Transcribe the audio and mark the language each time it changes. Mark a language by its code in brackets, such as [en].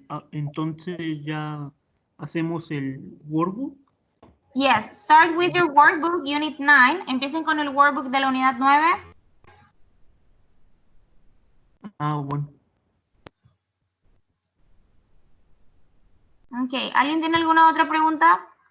[es] Entonces ya hacemos el workbook. [en] Yes. Start with your workbook, Unit 9. [es] Empiecen con el workbook de la unidad 9. Bueno. [en] Ok. [es] ¿Alguien tiene alguna otra pregunta?